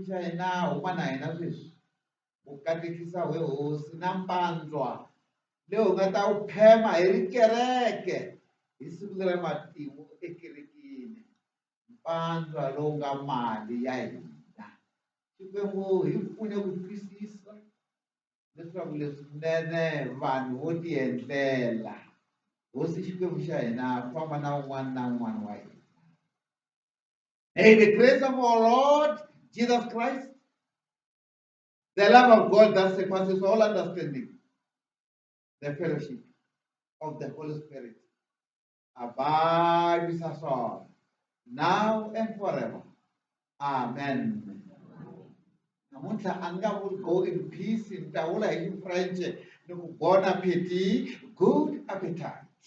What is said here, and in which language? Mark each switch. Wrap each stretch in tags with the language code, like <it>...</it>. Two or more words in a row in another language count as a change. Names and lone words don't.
<ts>xa hina huma na hina sweswi u katekisa we hosi na mpandzwa leyi u nga ta wu phema hi ri kereke hi siku leri matimu ekerekeni mpandzwa lowu nga mali ya hina xikwembu hi pfune ku twisisa leswaku leswinene vanhu vo ti endlela hosi xikwembu xa hina famba na un'wana na un'wana wa hina.</ts> <en>May the grace of our Lord Jesus Christ, the love of God that surpasses all understanding, the fellowship of the Holy Spirit abide with us all, now and forever.</en> <ts>Amen. Namuntlha a ni nga vuli</ts> <en>go in peace</en> <ts>ni ta vula hi French ni ku</ts> <fr>bon appétit,</fr> <en>good appetite.</en>